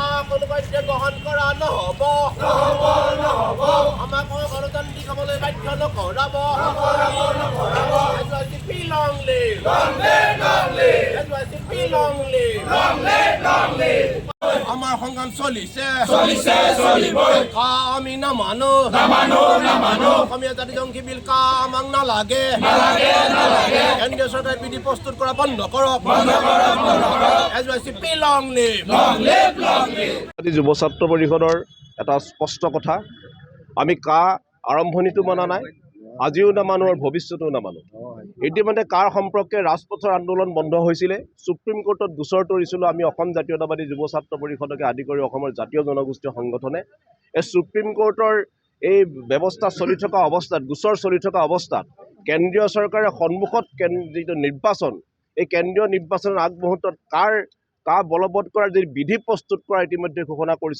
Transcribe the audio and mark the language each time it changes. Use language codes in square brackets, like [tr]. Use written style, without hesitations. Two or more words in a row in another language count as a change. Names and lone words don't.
[as] কোনো কাৰ্য গ্ৰহণ কৰা নহ'ব আমাক গণতান্ত্ৰিক হ'বলৈ বাধ্য নকৰাব SYCP [en] long live [as] SYCP [en] long live [as] আমাৰ সংগ্ৰাম চলিছে আমি নামানো অসমীয়া জাতি জংঘী বিল আমাক নালাগে কেন্দ্ৰীয় চৰকাৰে বিধি প্ৰস্তুত কৰা বন্ধ কৰক SYCP [en] long live [as] যুৱ ছাত্ৰ পৰিষদৰ এটা স্পষ্ট কথা আমি আৰম্ভণিটো মানা নাই আজিও নামানো আৰু ভৱিষ্যতেও নামানো ইতিমধ্যে সম্পৰ্কে ৰাজপথৰ আন্দোলন বন্ধ হৈছিলে সুপ্ৰিম কোৰ্টত গোচৰ তৰিছিলোঁ আমি অসম জাতীয়তাবাদী যুৱ ছাত্ৰ পৰিষদকে আদি কৰি অসমৰ জাতীয় জনগোষ্ঠীয় সংগঠনে এই সুপ্ৰিম কোৰ্টৰ এই ব্যৱস্থা চলি থকা অৱস্থাত গোচৰ চলি থকা অৱস্থাত কেন্দ্ৰীয় চৰকাৰে সন্মুখত যিটো নিৰ্বাচন এই কেন্দ্ৰীয় নিৰ্বাচনৰ আগমুহূৰ্তত বলবৎ কৰাৰ যি বিধি প্ৰস্তুত কৰা ইতিমধ্যে ঘোষণা কৰিছে